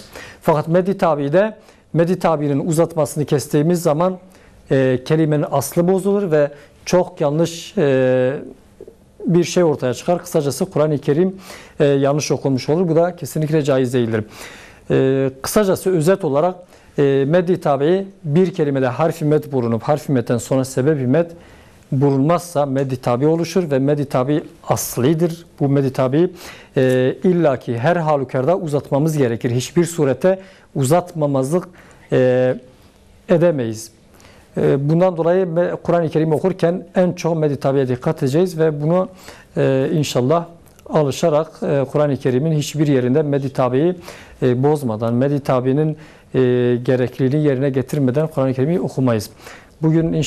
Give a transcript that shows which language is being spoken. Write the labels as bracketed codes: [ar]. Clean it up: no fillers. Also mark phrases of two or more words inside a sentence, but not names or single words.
[tr] Fakat meddi tabi'nin uzatmasını kestiğimiz zaman kelimenin aslı bozulur ve çok yanlış bir şey ortaya çıkar. Kısacası Kur'an-ı Kerim yanlış okunmuş olur. Bu da kesinlikle caiz değildir. Kısacası özet olarak meddi tabi'i bir kelimede harf-i med bulunup harf-i medden sonra sebeb-i med bulunmazsa meddi tabi oluşur ve meddi tabi aslidir. Bu meddi tabi illaki her halükarda uzatmamız gerekir. Hiçbir surette uzatmamazlık edemeyiz. Bundan dolayı Kur'an-ı Kerim okurken en çok meddi tabiye dikkat edeceğiz ve bunu inşallah alışarak Kur'an-ı Kerim'in hiçbir yerinde meddi tabiyi bozmadan, meddi tabinin gerekliliğini yerine getirmeden Kur'an-ı Kerim'i okumayız.